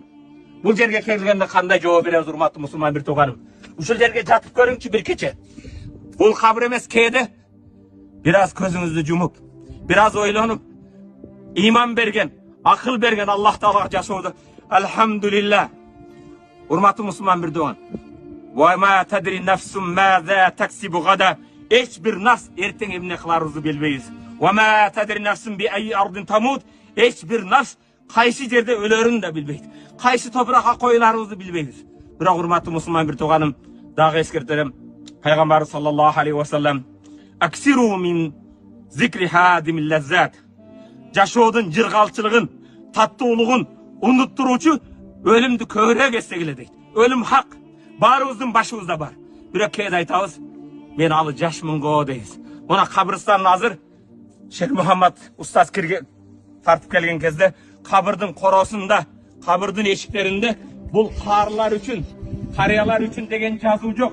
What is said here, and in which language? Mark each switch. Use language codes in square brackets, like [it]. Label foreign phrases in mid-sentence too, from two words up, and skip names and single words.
[ky] Бул жерге келгенде кандай жооп беребиз, урматтуу мусулман бир тууганым? Ушул жерге жатып көрүңчү бир кече. Бул кабыр эмес, кээде бир аз көзүңүздү жумуп, бир аз ойлонуп, иман берген, акыл берген Аллах Таалага жашоодо алхамдулилlah. Урматтуу мусулман бир тууган. [ar] وما تدري نفس ماذا تكسب غدا. [ky] Эч бир нас эртең эмне кыларыбызды билбейбиз. [ar] وما تدري نفس بأي أرض تموت. [ky] Эч бир нас кайсы жерде өлөрүн да билбейт. Кайсы топуракка коюларыбызды билбейбиз. Бирок урматтуу мусулман бир тууганым, дагы эскертелем. [ar] Пайгамбар صلى الله عليه وسلم أكثروا من ذكر هادم اللذات. [ky] Жашоодун жыргалчылыгын, таттуулугун унуттуруучу өлүмдү көбүрөөк эстегиле дейт. Өлүм хак, баарыбыздын башыбызда бар. Бирок кээде айтабыз, мен алы жашмын го дейбиз. Мына кабырстан азыр Шейх Мухаммад устаз кирген тартып келген кезде кабырдын коросунда, кабырдын эшиктеринде бул каарылар үчүн, карыялар үчүн деген жазуу жок.